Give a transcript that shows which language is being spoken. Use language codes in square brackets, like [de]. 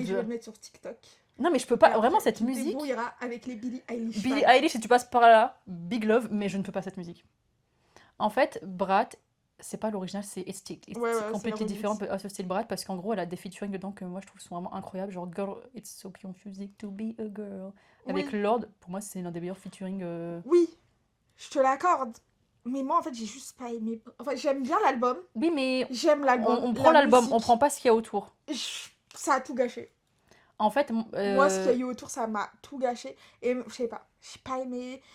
[fr] Et je vais le mettre sur TikTok. Non, mais je peux pas. Vraiment, cette musique. Tu ira avec les Billie Eilish. Billie Eilish, si tu passes par là, big love, mais je ne peux pas cette musique. En fait, Brat, c'est pas l'original, c'est It's complètement différent de ce style Brat, parce qu'en gros, elle a des featuring dedans que moi je trouve sont vraiment incroyables. [en] Genre, Girl, it's so confusing to be a girl. [fr] Avec Lord, pour moi, c'est l'un des meilleurs featuring. Oui, je te l'accorde. Mais moi, en fait, j'ai juste pas aimé. Enfin, j'aime bien l'album. Oui, mais. J'aime l'album. On prend l'album, on prend pas ce qu'il y a autour. Ça a tout gâché. En fait, Moi, ce qu'il y a eu autour, ça m'a tout gâché. Et je sais pas, j'ai pas aimé.